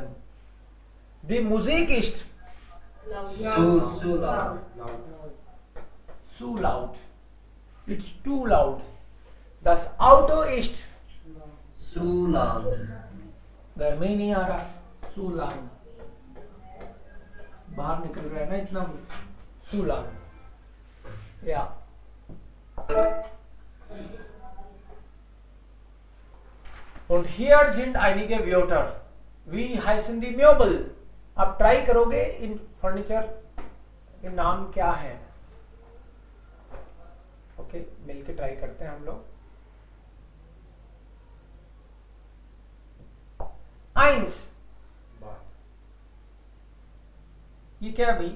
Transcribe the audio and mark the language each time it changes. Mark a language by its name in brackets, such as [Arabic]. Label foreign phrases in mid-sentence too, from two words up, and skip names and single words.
[English] The music is so loud. It's too loud. This auto is So loud. [Hindi] घर में ही नहीं आ रहा. [English] so loud. [Hindi] बाहर निकल रहा है ना इतना. [English] so loud. या. [German] Und hier sind einige Wörter. Wie heißen die Möbel? [Hindi] आप ट्राई करोगे इन फर्नीचर के नाम क्या है. ओके, मिलके ट्राई करते हैं हम लोग. 1. ये क्या भाई?